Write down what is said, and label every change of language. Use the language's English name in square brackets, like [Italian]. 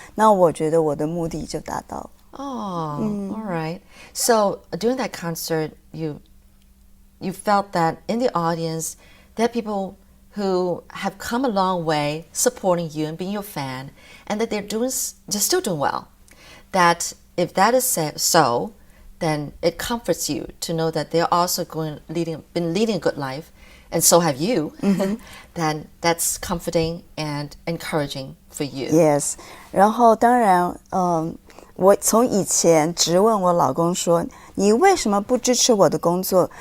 [Chinese] 那我觉得我的目的就达到了。 [English] Oh, all right. So during that concert, you felt that in the audience, there are people who have come a long way supporting you and being your fan, and that they're still doing well. That if that is so, then it comforts you to know that they're also been leading a good life, and so have you, then that's comforting and encouraging for you. Yes. [Chinese] 然后当然，我从以前质问我老公说，你为什么不支持我的工作？